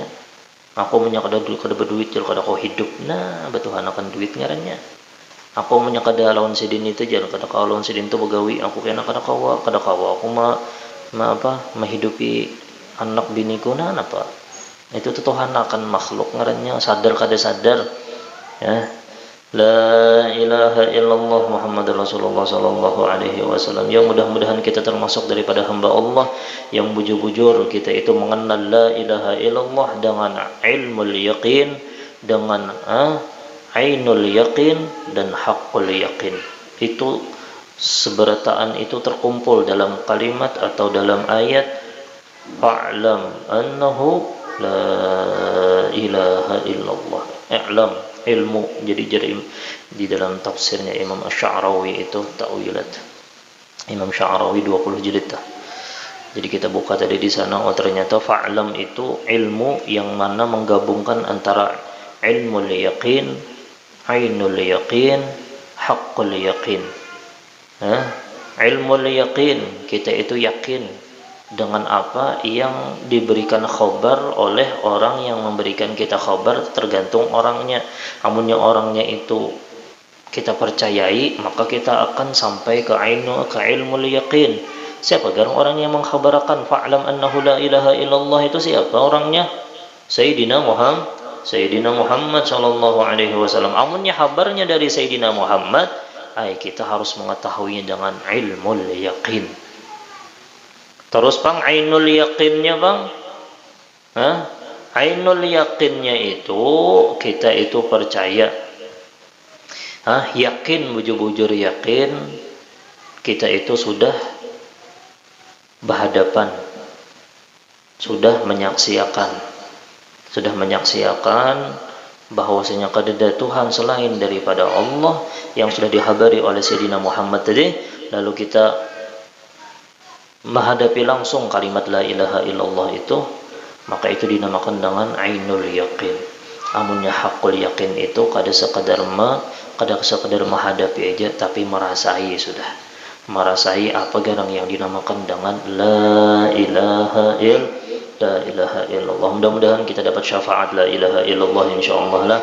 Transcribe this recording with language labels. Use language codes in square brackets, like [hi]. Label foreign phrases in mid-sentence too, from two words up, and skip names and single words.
[bjn] Aku menyakada kada berduit jal kada kau hidup. Nah betuhan akan duit ngarannya. Aku menyakada lawan sidin itu jal kada kau lawan sidin itu begawi. Aku kena kada kawa aku menghidupi anak biniku nah apa. Itu tuhan akan makhluk ngarannya, sadar kada sadar ya. [ar] لا إله إلا الله محمد رسول الله صلى الله عليه وسلم. [bjn] Yang mudah-mudahan kita termasuk daripada hamba Allah yang bujur-bujur kita itu mengenal [ar] لا إله إلا الله [bjn] dengan [ar] علم اليقين, [bjn] dengan [ar] عين اليقين [bjn] dan [ar] حق اليقين. [bjn] Itu seberataan itu terkumpul dalam kalimat atau dalam ayat [ar] فاعلم أنه لا إله إلا الله. [bjn] I'lam, ilmu. Jadi di dalam tafsirnya Imam Asy'arawi itu ta'wilat Imam Sya'rawi 20 jilid. Jadi kita buka tadi di sana, ternyata fa'lam itu ilmu yang mana menggabungkan antara [ar] علم اليقين، عين اليقين، حق اليقين. علم اليقين, [bjn] kita itu yakin dengan apa yang diberikan khabar oleh orang yang memberikan kita khabar, tergantung orangnya. Amunnya orangnya itu kita percayai, maka kita akan sampai ke [ar] علم اليقين. [bjn] Siapa orang yang mengkhabarkan [ar] فاعلم أنه لا إله إلا الله [bjn] itu siapa orangnya? Sayyidina Sayyidina Muhammad [ar] صلى الله عليه وسلم. [bjn] Amunnya habarnya dari Sayyidina Muhammad, kita harus mengetahuinya dengan [ar] علم اليقين. [bjn] Terus Bang, [ar] عين اليقينnya [bjn] Bang, [ar] عين اليقينnya [bjn] itu kita itu percaya, yakin, bujur-bujur yakin kita itu sudah berhadapan, sudah menyaksikan bahwasanya ada Tuhan selain daripada Allah yang sudah dihabari oleh Sayyidina Muhammad tadi. Lalu kita menghadapi langsung kalimat [ar] لا إله إلا الله [bjn] itu, maka itu dinamakan dengan [ar] عين اليقين. [bjn] Amunnya [ar] حق اليقين [bjn] itu kada sekadar menghadapi aja, tapi merasai sudah. Merasai apa garang yang dinamakan dengan [ar] لا إله إلا الله. [bjn] Mudah-mudahan kita dapat syafaat [ar] لا إله إلا الله [bjn] insyaallah lah.